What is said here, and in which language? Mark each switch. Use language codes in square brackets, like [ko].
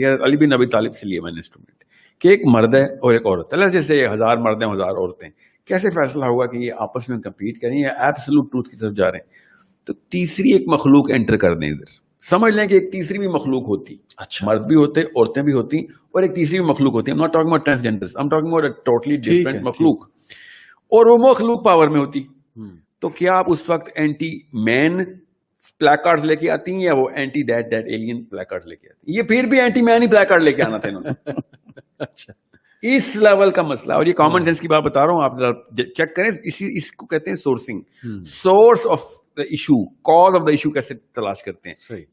[ur] یہ علی بن ابی طالب سے لیے میں نے انسٹرومنٹ, کہ ایک مرد ہے اور ایک عورت ہے. جیسے 1000 مرد ہیں 1000 عورتیں, کیسے فیصلہ ہوگا کہ یہ آپس میں کمپیٹ کریں یا ایبسولوٹ ٹروتھ کی طرف جا رہے ہیں؟ تو تیسری ایک مخلوق انٹر کر دیں ادھر. سمجھ لیں کہ ایک تیسری بھی مخلوق ہوتی, مرد بھی ہوتے, عورتیں بھی ہوتی, اور ایک تیسری بھی مخلوق ہوتی. [en] I'm not talking about transgenders, I'm talking about a totally different [ur] مخلوق, اور وہ مخلوق پاور میں ہوتی. تو کیا آپ اس وقت اینٹی مین پلیک کارڈز لے کے آتی ہیں یا وہ entity that alien plaque card لے کے آتی ہیں؟ یہ پھر بھی اینٹی مین ہی پلیک کارڈ لے کے آنا تھا انہوں نے. اچھا, اس لیول کا مسئلہ. اور یہ کامن سینس کی بات بتا رہا ہوں, آپ چیک کریں. اس کو کہتے ہیں sourcing, source of the issue, cause of the issue کیسے تلاش کرتے ہیں.